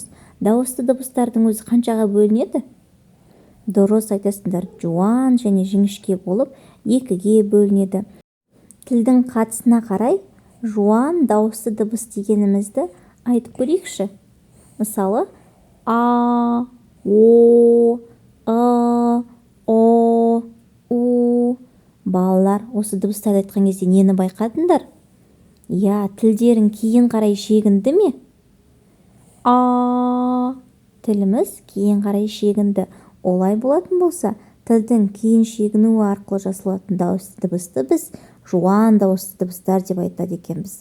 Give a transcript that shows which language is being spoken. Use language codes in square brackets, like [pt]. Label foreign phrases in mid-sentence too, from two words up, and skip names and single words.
[kk] Дауысты дыбыстардың өзі қаншаға бөлінеді? Дұрыс айтасыңдар, жуан және жіңішке болып екіге бөлінеді. Тілдің қатысына қарай жуан дауысты дыбыс дегенімізді айтып көрейікші. Мысалы, а, о, о, у. Балалар, осы дыбыстарды айтқан кезде нені байқадыңдар? Тілдерің кейін қарай шегінді ме? Тіліміз кейін қарай шегінді. Олай болатын болса, тілдің кейін шегінуі арқылы жасалатын дауысты дыбысты біз жуан дауысты дыбыстар деп айтады екенбіз.